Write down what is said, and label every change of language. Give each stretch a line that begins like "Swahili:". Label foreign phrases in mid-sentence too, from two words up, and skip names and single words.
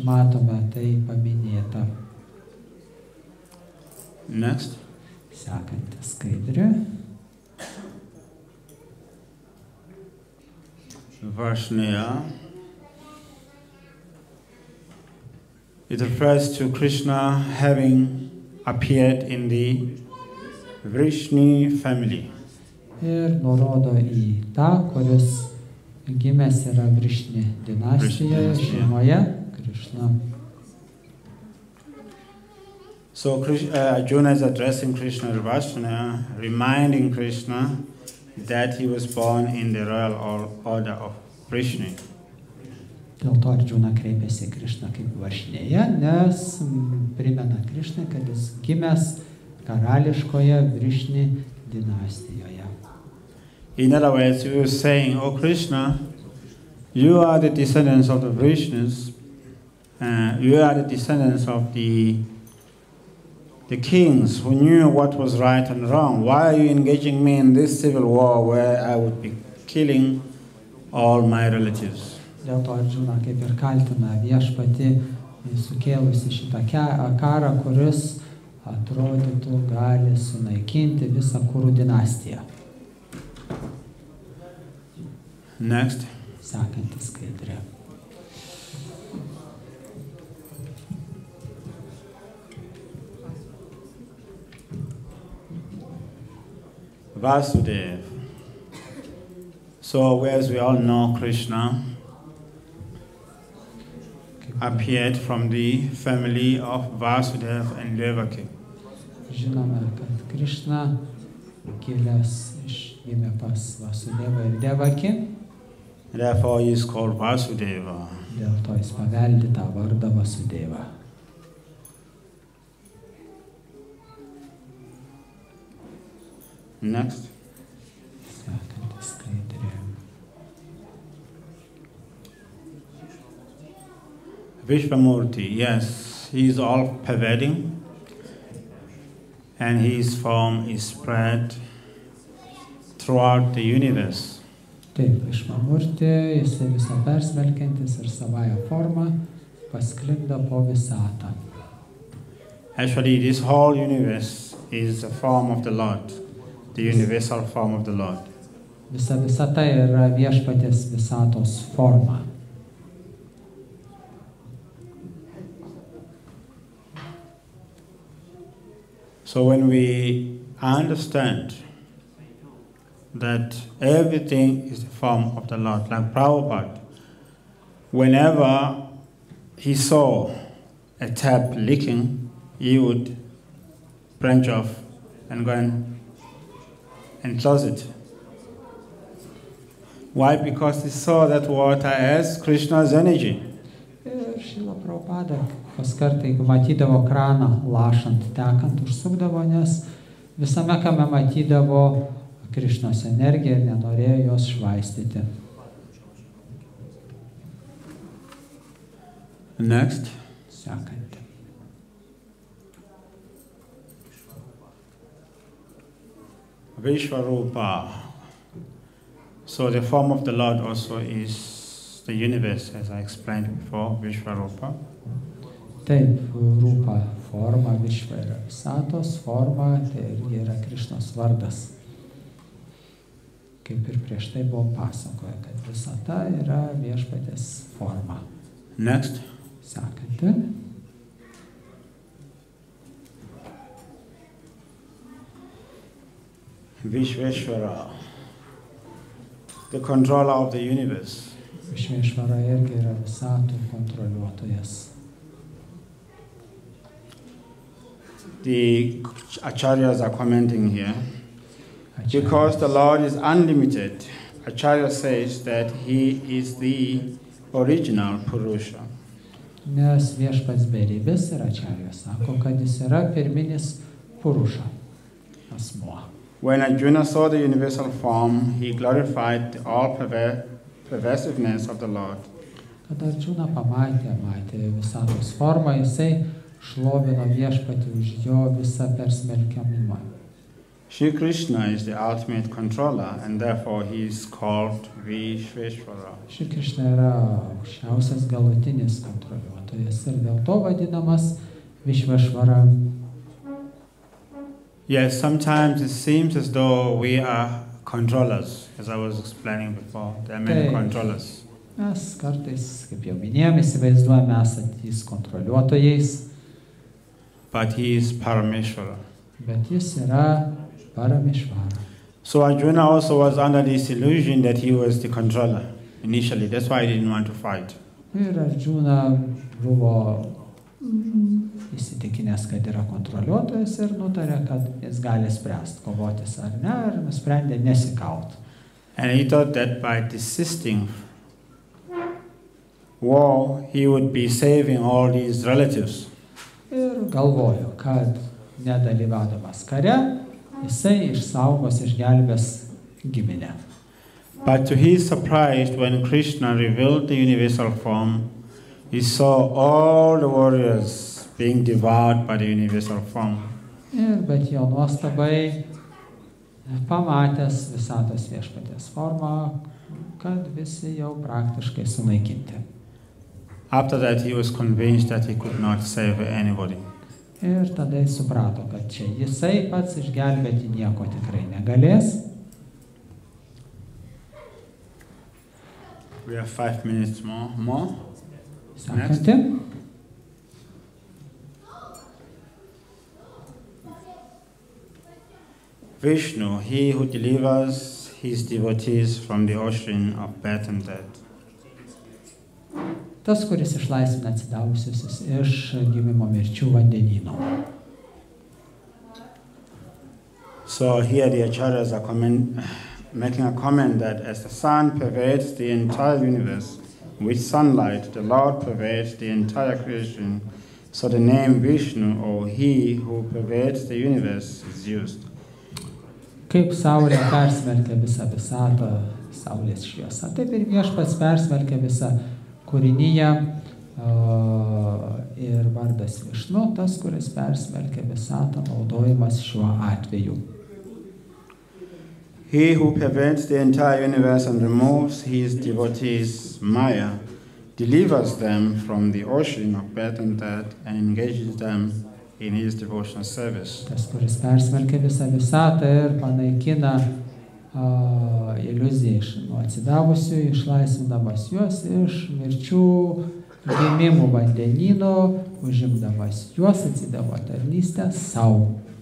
Lithuanian: Matome tai paminėta.
English: Next.
Lithuanian: Sekanti skaidrė.
English: Vaishnava. It refers to Krishna having appeared in the Vishnu family.
Lithuanian: Ir nurodo į tą, kuris gimęs yra Vishnu dinastijoje, šeimoje, Krishna.
English: So Arjuna is addressing Krishna to Vaishnava, reminding Krishna that he was born in the royal order of Vishnu.
Lithuanian: Dėl to Arjuna kreipėsi į Krishną kaip Vaishnėje, nes primena Krishna, kad jis gimęs karališkoje Vishnu dinastijoje.
English: In other words, he was saying, "Oh Krishna, you are the descendants of the Vishnus, you are the descendants of the kings who knew what was right and wrong. Why are you engaging me in this civil war where I would be killing all my relatives?"
Lithuanian: Dėl to Arjuna kaip ir kaltina viešpatį sukėlusi šitą karą, kuris atrodytų gali sunaikinti visą Kurų dinastiją.
English: Next.
Lithuanian: Sekanti skaidrė.
English: Vasudeva. So, as we all know, Krishna appeared from the family of Vasudeva and Devaki.
Lithuanian: Žinome, kad Krishna kilęs gimė pas Vasudevą ir Devaki.
English: Therefore, he is called Vasudeva.
Lithuanian: Dėl to jis paveldi tą vardą Vasudeva.
English: Next.
Lithuanian: Sekanti skaidrė.
English: Vishvamurti, yes, he is all-pervading, and his form is spread throughout the universe.
Lithuanian: Taip, Vishvamurti, jisai visą persmelkiantis ir savąją formą pasklinda po visatą.
English: Actually, this whole universe is a form of the Lord, the universal form of the Lord.
Lithuanian: Visa visata yra viešpaties visatos forma.
English: So when we understand that everything is the form of the Lord, like Prabhupada, whenever he saw a tap leaking, he would branch off and go and close it. Why? Because he saw that water as Krishna's energy.
Lithuanian: Ir Šrila Prabhupada kaskart, jeigu matydavo kraną lašant, tekant, užsukdavo, nes visame kame matydavo Krishnos energiją ir nenorėjo jos švaistyti.
English: Next.
Lithuanian: Sekanti.
English: Vishvarupa. So the form of the Lord also is the universe, as I explained before, Vishvarupa.
Lithuanian: Taip, rūpa forma, Višva yra visatos forma, tai irgi yra Krishnos vardas. Kaip ir prieš tai buvo pasakoja, kad visata yra viešpatės forma.
English: Next.
Lithuanian: Sekanti.
English: Vishveshvara, the controller of the universe.
Lithuanian: Višveshvara irgi yra visatų kontroliuotojas.
English: The acharyas are commenting here. Because the Lord is unlimited, Acharya says that he is the original Purusha.
Lithuanian: Nes viešpats beribis ir Acharya sako, kad jis yra pirminis Purusha asmuo.
English: When Arjuna saw the universal form, he glorified the all-pervasiveness of the Lord.
Lithuanian: Kad Arjuna matė visatos formą, jisai šlovino viešpatį už jo visą persmelkiamumą.
English: Shri Krishna is the ultimate controller, and therefore he is called Vishveshvara.
Lithuanian: Shri Krishna yra aukščiausias galutinis kontroliuotojas ir dėl to vadinamas Vishveshvara.
English: Yes, sometimes it seems as though we are controllers, as I was explaining before. There are many controllers.
Lithuanian: Mes kartais, kaip jau minėjome, įsivaizduojame esantys kontroliuotojais.
English: But he is Parameshvara.
Lithuanian: Bet jis yra Parameshvara.
English: So Arjuna also was under this illusion that he was the controller initially. That's why he didn't want to fight.
Lithuanian: Ir Arjuna buvo įsitikinęs, kad yra kontroliuotojas ir nutarė, kad jis gali spręsti, kovotis ar ne, ir nusprendė nesikauti.
English: And he thought that by desisting war, he would be saving all these relatives.
Lithuanian: Ir galvojo, kad nedalyvaudamas kare, jisai išsaugos, išgelbės giminę.
English: But to his surprise, when Krishna revealed the universal form, he saw all the warriors being devoured by the universal form.
Lithuanian: Bet jo nuostabai, pamatęs visatos viešpaties formą, kad visi jau praktiškai sunaikinti.
English: After that, he was convinced that he could not save anybody.
Lithuanian: Ir tada jis suprato, kad čia jisai pats išgelbėti nieko tikrai negalės.
English: We have 5 minutes more.
Lithuanian: Sekanti.
English: Vishnu, he who delivers his devotees from the ocean of birth and death.
Lithuanian: Tas, kuris išlaisvina atsidavusius iš gimimo mirčių vandenyno.
English: So here the acharyas are making a comment that as the sun pervades the entire universe, with sunlight the Lord pervades the entire creation, so the name Vishnu, or he who pervades the universe, is used.
Lithuanian: Kaip saulė persmelkia visą visatą, saulės šviesa, taip ir viešpats persmelkia visą kūrinyje ir vardas Vishnu, tas, kuris persmelkia visatą, naudojimas šiuo atveju.
English: He who pervades the entire universe and removes his devotees, Maya, delivers them from the ocean of birth and death and engages them in his devotional service.
Lithuanian: Tas, kuris persmelkia visą visatą ir panaikina iliuziją iš nuo atsidavusių, išlaisvindamas juos iš mirčių gimimų vandenyno, užimdamas juos atsidavo tarnystę sau.